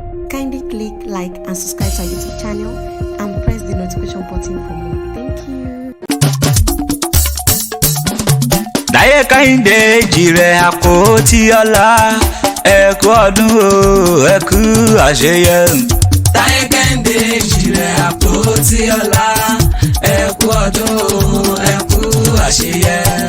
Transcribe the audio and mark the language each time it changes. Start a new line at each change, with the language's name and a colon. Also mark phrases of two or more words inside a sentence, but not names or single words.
English: Kindly click like and subscribe to our YouTube channel and press the notification button for more. Thank you.
Yoruba: Láyé Kẹ́hìndé Èjìrẹ́ Àpótí Ọlá, ẹ kú ọdún o, ẹ kú àṣeyẹ. Táyé Kẹ́hìndé Èjìrẹ́ Àpótí Ọlá, ẹ kú ọdún o, ẹ kú àṣeyẹ.